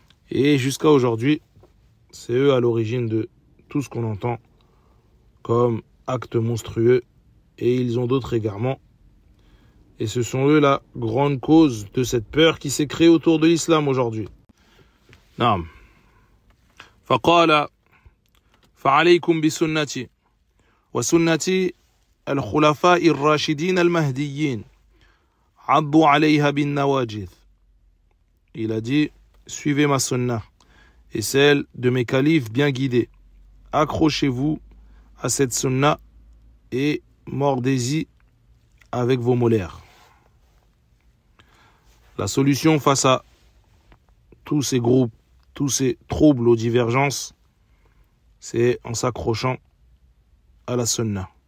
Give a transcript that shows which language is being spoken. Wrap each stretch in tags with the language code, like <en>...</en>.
<fr>Et jusqu'à aujourd'hui, c'est eux à l'origine de tout ce qu'on entend comme actes monstrueux et ils ont d'autres égarements. Et ce sont eux la grande cause de cette peur qui s'est créée autour de l'islam aujourd'hui. Naam.</fr> <ar>فقال فعليكم بسنتي وسنتي الخلفاء الراشدين المهديين عضوا عليها بالنواجذ.</ar> <fr>Il a dit, suivez ma sunna et celle de mes califes bien guidés. Accrochez-vous à cette sunna et mordez-y avec vos molaires. La solution face à tous ces groupes, tous ces troubles aux divergences, c'est en s'accrochant à la sunna.</fr>